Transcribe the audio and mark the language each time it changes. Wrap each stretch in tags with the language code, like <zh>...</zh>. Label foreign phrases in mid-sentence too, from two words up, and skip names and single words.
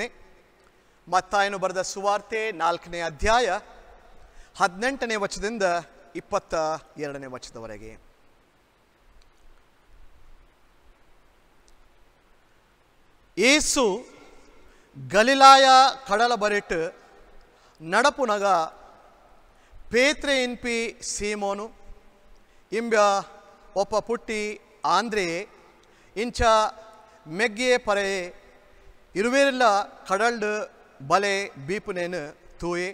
<kn>ಮತ್ತಾಯನು ಬರೆದ ಸುವಾರ್ತೆ 4ನೇ ಅಧ್ಯಾಯ 18ನೇ ವಚನದಿಂದ 22ನೇ ವಚನದವರೆಗೆ.</kn> <tcy>ಯೇಸು ಗಲಿಲಾಯ ಕಡಲ ಬರಿಟ್ ನಡಪುನಗ ಪೇತ್ರೆ ಇನ್ಪಿ ಸೀಮೋನು ಇಂಬ್ಯ ಒಪ್ಪ ಪುಟ್ಟಿ ಆಂದ್ರೆಯೇ ಇಂಚ ಮೆಗ್ಗೆ ಪರೆಯೇ ಇರುವೇರಿಲ್ಲ ಕಡಲ್ಡ್ ಬಲೆ ಬೀಪುನೇನು ತೂಯೆ</tcy>